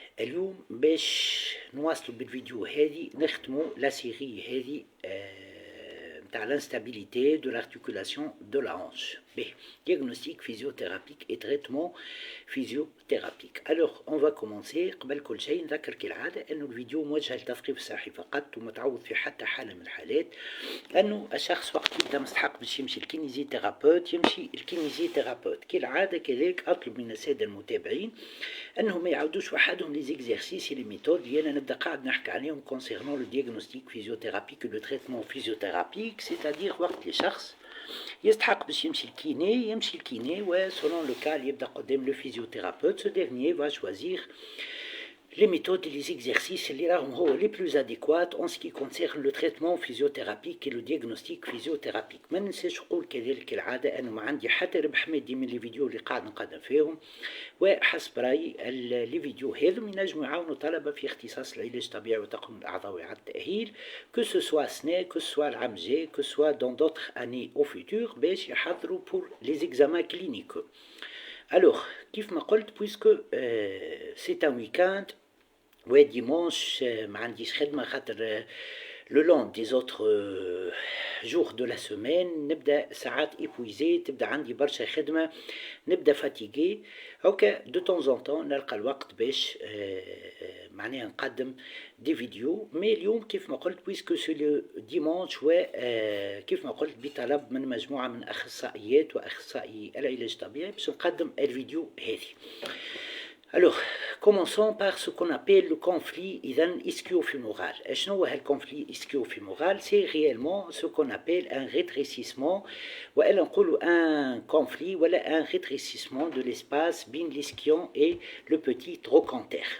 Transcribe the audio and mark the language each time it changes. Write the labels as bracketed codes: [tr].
[ar] اليوم باش نواصلوا بالفيديو هذه نختموا لا سيري هذه تاع [fr] l'instabilité de l'articulation de la hanche. Diagnostic physiothérapique et traitement physiothérapique. Alors on va commencer. [ar] قبل كل شيء نذكر كالعادة أنه الفيديو موجه للتثقيف الصحي فقط ومتعوض في حتى حالة من الحالات، أنه الشخص وقت يبدا مستحق باش يمشي الكينيزيثيرابوت يمشي الكينيزيثيرابوت. كالعادة كذلك أطلب من السادة المتابعين أنهم ما يعودوش وحدهم لي زيكزارسيس لي ميثود اللي أنا نبدا قاعد نحكي عليهم [fr] concernant le diagnostic physiothérapique et le traitement physiothérapique، c'est-à-dire [ar] وقت اللي شخص يستحق باش يمشي الكيني و [fr] selon le cas [ar] اللي يبدا قدام le physiothérapeute. [fr] Ce dernier va choisir les méthodes et les exercices [ar] اللي راهم هو [fr] les plus adéquats en ce qui concerne le traitement physiothérapique et le diagnostic physiothérapique. [ar] ما ننساش نقول كذلك كالعادة أنه ما عندي حتى ربح مادي من لي فيديو اللي قاعد نقدم فيهم، وحسب رأيي لي فيديو هذم ينجموا يعاونوا طلبة في اختصاص العلاج الطبيعي وتقويم الأعضاء وإعادة التأهيل [fr] que ce soit SNE que ce soit [ar] العام الجاي [fr] que ce soit dans d'autres années au futur [ar] باش يحضروا [fr] pour les examens cliniques. Alors [ar] كيف ما قلت [fr] puisque c'est un week-end [ar] وديمونش ما عنديش خدمة خاطر [fr] le long des autres jours de la semaine [ar] نبدا ساعات [fr] épuisé، [ar] تبدا عندي برشا خدمة، نبدا [fr] fatigué. [ar] هكا [fr] de temps en temps [ar] نلقى الوقت باش معناها نقدم دي فيديو. مي اليوم كيف ما قلت [fr] puisque c'est le dimanche [ar] وكيف ما قلت بطلب من مجموعة من أخصائيات وأخصائي العلاج الطبيعي باش نقدم الفيديو هذه. [fr] Alors, commençons par ce qu'on appelle le conflit ischio-fémoral. [ar] شنو هو [fr] الconflit ischio-fémoral؟ C'est réellement ce qu'on appelle un rétrécissement [ar] وإلا نقولوا [fr] un conflit [ar] ولا [fr] un rétrécissement de l'espace [ar] بين [fr] l'ischion et le petit trochanter.